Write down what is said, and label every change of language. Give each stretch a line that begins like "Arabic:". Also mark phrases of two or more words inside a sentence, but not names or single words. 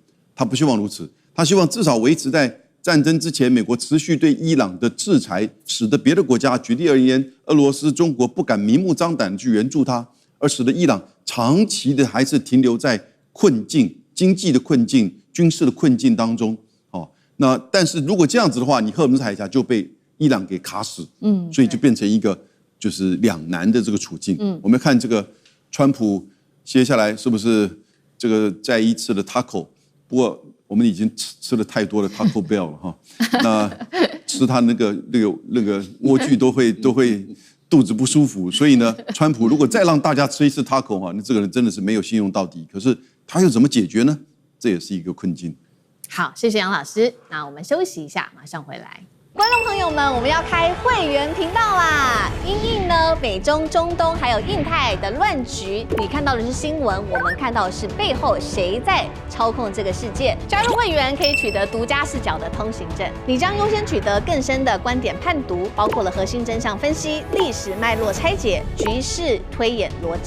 Chinese: 他不希望如此，他希望至少維持在戰爭之前，美國持續對伊朗的制裁，使得別的國家，舉例而言，俄羅斯、中國不敢明目張膽的去援助他，而使得伊朗長期的還是停留在困境、經濟的困境、軍事的困境當中。那但是如果這樣子的話，你荷姆茲海峽就被伊朗給卡死，所以就變成一個就是兩難的這個處境。我們看这個川普接下來是不是這個再一次的 taco？不過我們已經吃了太多的 Taco Bell 了哈，那吃他那個萵苣都會肚子不舒服，所以呢，川普如果再讓大家吃一次 taco 哈，那這個人真的是沒有信用到底。可是他又怎麼解決呢？ 這也是一個困境。好，謝謝楊老師。那我們休息一下，馬上回來。 觀眾朋友們，我們要開會員頻道啦！因應呢美中、中東還有印太的亂局，你看到的是新聞，我們看到的是背後誰在操控這個世界。加入會員可以取得獨家視角的通行證，你將優先取得更深的觀點判讀，包括了核心真相分析、歷史脈絡拆解、局勢推演邏輯。